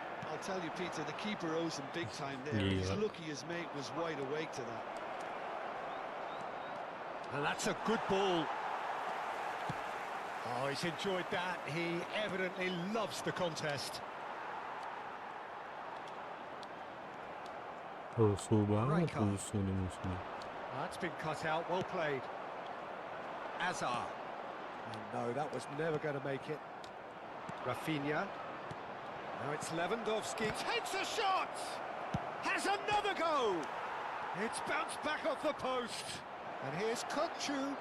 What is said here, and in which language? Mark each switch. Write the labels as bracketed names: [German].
[English] I'll tell you, Peter, the keeper owes him big time there. Yeah. He's lucky his mate was wide awake to that. And that's a good ball. Oh, he's enjoyed that. He evidently loves the contest. [Indonesian] Rusuh banget, rusuh nih musuhnya. [English] That's been cut out, well played. Azar. And no, that was never going to make it. Rafinha. Now it's Lewandowski. Takes a shot! Has another go! It's bounced back off the post. And here's Kukçu.